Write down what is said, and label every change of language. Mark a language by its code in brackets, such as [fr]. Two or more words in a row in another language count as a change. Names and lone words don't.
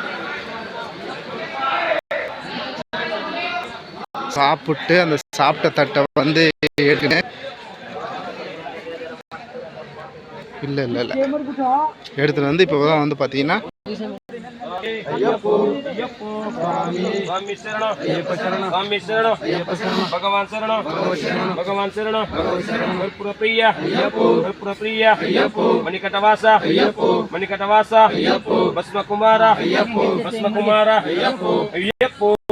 [ta] சாப்பிட்டு அந்த சாப்பிட்ட தட்டை வந்து ஏற்றுனேன். இல்லை இல்லை இல்லை எடுத்துகிட்டு வந்து இப்போ தான் வந்து பார்த்தீங்கன்னா [sa] भगवान शरण भगवान शरण कर्पूर प्रिय मणिकटवासा भस्म कुमार अय्यप्पो